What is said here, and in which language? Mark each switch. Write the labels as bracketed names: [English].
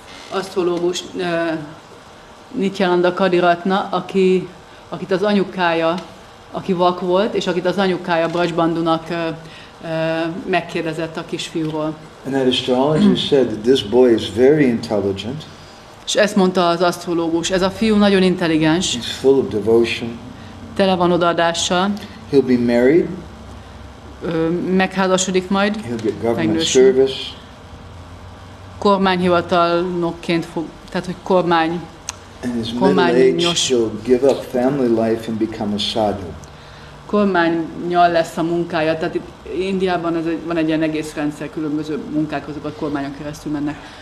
[Hungarian] asztrológus Nityananda Kadiratna, akit az anyukája, aki vak volt, és akit az anyukája Braj Bandhunak megkérdezett a kisfiúról. [English] And that astrologer said that this boy is very intelligent. [Hungarian] És ezt mondta az asztrológus, ez a fiú nagyon intelligens, [English] He's full of devotion. [Hungarian] tele van odaadással, [English] He'll be married. [Hungarian] megházasodik majd, [English] He'll get government [Hungarian] megnősül, [English] service. [Hungarian] kormányhivatalnokként fog, tehát hogy [English] And his middle age, he'll give up family life and become a sadhu. [Hungarian] kormánnyal lesz a munkája, tehát itt Indiában van egy ilyen egész rendszer, különböző munkák, azok a kormányon keresztül mennek.